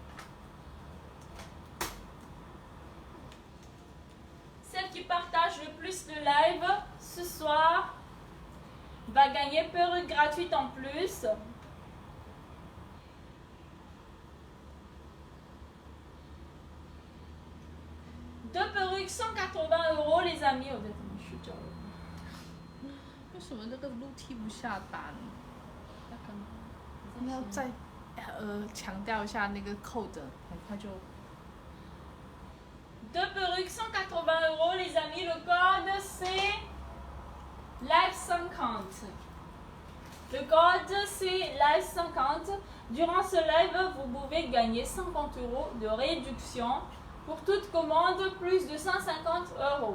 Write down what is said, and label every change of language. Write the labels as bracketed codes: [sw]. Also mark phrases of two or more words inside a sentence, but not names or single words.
[fr] Celle qui partage le plus le live ce soir va gagner perruque gratuite en plus. Deux perruques 180 € les amis. [zh] 为什么这个路踢不下单？你要再强调一下那个扣的，很快就。 [fr] Deux perruques 180 € les amis. Le code c'est Live 50. Le code c'est Live 50. Durant ce live, vous pouvez gagner 50 € de réduction pour toute commande plus de 150 €.